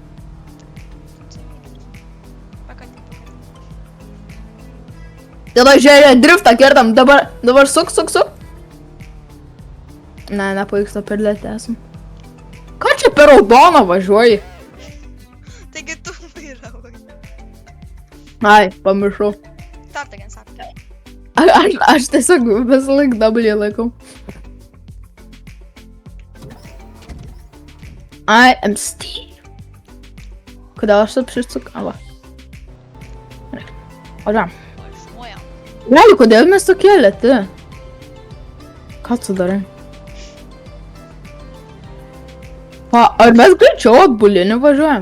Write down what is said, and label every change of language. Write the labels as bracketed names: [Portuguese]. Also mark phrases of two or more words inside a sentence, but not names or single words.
[Lithuanian] Tada žiūrėjau, driftą kertam, dabar suk. Ne, nepavyksta per lėtę esam. Ką čia per raudoną važiuoji? Taigi tu vairavai. Ai, pamiršau. [English] Stop again, stop. [Lithuanian] Aš tiesiog visą laik W laikau. [English] I am Steve. [Lithuanian] Kodėl aš taip šisuk? Va. Važiuojam. Važiuojam. Realiai, kodėl mes tokie lėti? Ką tu darai? Ar mes greičiau atbulinį važiuojam?